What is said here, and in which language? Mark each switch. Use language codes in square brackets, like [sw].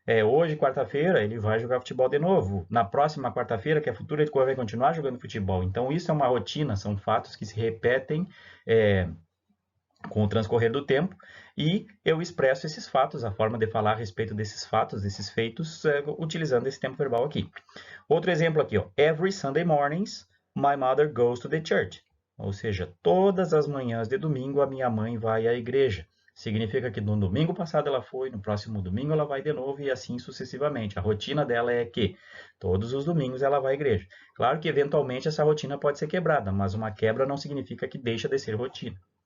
[pt] Hoje, quarta-feira, ele vai jogar futebol de novo. Na próxima quarta-feira, que é futura, ele vai continuar jogando futebol. Então, isso é uma rotina, são fatos que se repetem com o transcorrer do tempo, e eu expresso esses fatos, a forma de falar a respeito desses fatos, desses feitos, utilizando esse tempo verbal aqui. Outro exemplo aqui, ó. [en] Every Sunday mornings, my mother goes to the church. [pt] Ou seja, todas as manhãs de domingo a minha mãe vai à igreja. Significa que no domingo passado ela foi, no próximo domingo ela vai de novo e assim sucessivamente. A rotina dela é que todos os domingos ela vai à igreja. Claro que eventualmente essa rotina pode ser quebrada, mas uma quebra não significa que deixa de ser rotina.